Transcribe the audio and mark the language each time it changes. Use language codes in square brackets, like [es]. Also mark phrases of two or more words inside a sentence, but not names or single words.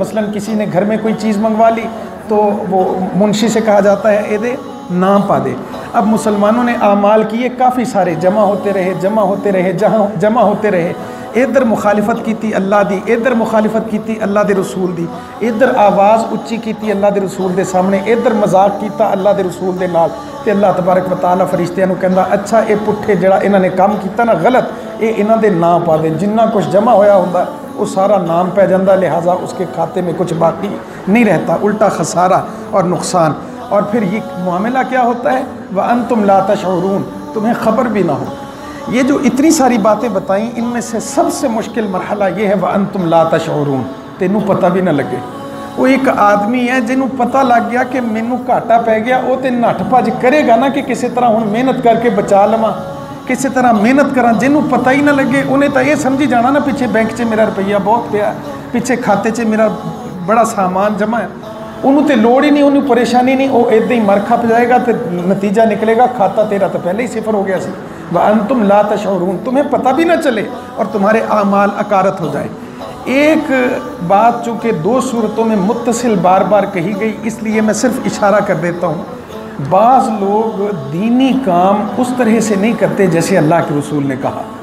[ur] مثلا کسی نے گھر میں کوئی چیز منگوا لی تو وہ منشی سے کہا جاتا ہے یہ [pa] نہ پا دے. [ur] اب مسلمانوں نے اعمال کیے کافی سارے، جمع ہوتے رہے، جہاں جمع ہوتے رہے، [pa] ادھر مخالفت کیتی اللہ دی، ادھر مخالفت کیتی اللہ دے رسول دی، ادھر آواز اچھی کیتی اللہ دے رسول دے سامنے، ادھر مذاق کیتا اللہ دے رسول دے نال. تے اللہ تبارک و تعالیٰ فرشتیاں نوں کہندا اچھا اے پٹھے جڑا انہاں نے کام کیتا نا غلط، اے انہاں دے نا پا دے. جنہ کچھ جمع ہویا ہوندا وہ سارا نام پہ جاندہ، [ur] لہٰذا اس کے کھاتے میں کچھ باقی نہیں رہتا، الٹا خسارہ اور نقصان. اور پھر یہ معاملہ کیا ہوتا ہے؟ [ar] وَأَنْتُمْ لَا تَشْعُرُونَ، [ur] تمہیں خبر بھی نہ ہو. یہ جو اتنی ساری باتیں بتائیں ان میں سے سب سے مشکل مرحلہ یہ ہے [ar] وَأَنْتُمْ لَا تَشْعُرُونَ، [pa] تینوں پتہ بھی نہ لگے. وہ ایک آدمی ہے جنہوں پتہ لگ گیا کہ مینوں گھاٹا پہ گیا، وہ تے نٹھ بھج کرے گا نا کہ کسی طرح ہن محنت کر کے بچا لواں، کسی طرح محنت کراں. جنہوں پتہ ہی نہ لگے انہیں تو یہ سمجھی جانا نا پیچھے بینک 'چ میرا روپیہ بہت پیا ہے، پیچھے کھاتے 'چ میرا بڑا سامان جمع ہے. انہوں تے لوڑ ہی نہیں، انہوں پریشانی نہیں، وہ ادھر ہی مر کھپ جائے گا تو نتیجہ نکلے گا کھاتا تیرا تو پہلے ہی صفر ہو گیا سی. [ar] وَأَنْتُمْ لَا تَشْعُرُونَ، [ur] تمہیں پتہ بھی نہ چلے اور تمہارے اعمال اکارت ہو جائے. ایک بات چونکہ 2 صورتوں میں متصل بار بار کہی گئی، اس لیے میں صرف اشارہ کر دیتا ہوں. بعض لوگ دینی کام اس طرح سے نہیں کرتے جیسے اللہ کے رسول نے کہا.